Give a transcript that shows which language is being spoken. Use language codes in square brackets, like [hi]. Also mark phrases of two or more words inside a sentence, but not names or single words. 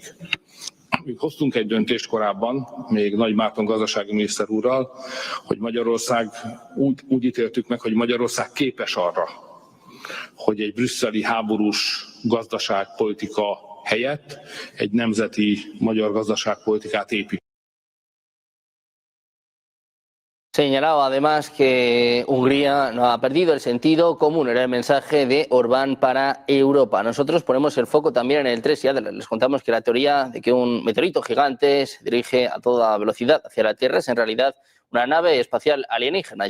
[hu] Mi hoztunk egy döntést korábban, még Nagy Márton gazdasági miniszter úrral, hogy Magyarország, úgy ítéltük meg, hogy Magyarország képes arra, hogy egy brüsszeli háborús gazdaságpolitika helyett egy nemzeti magyar gazdaságpolitikát épít. [es] Señalaba además que Hungría no ha perdido el sentido común, era el mensaje de Orbán para Europa. Nosotros ponemos el foco también en el 3 y les contamos que la teoría de que un meteorito gigante se dirige a toda velocidad hacia la Tierra es en realidad una nave espacial alienígena.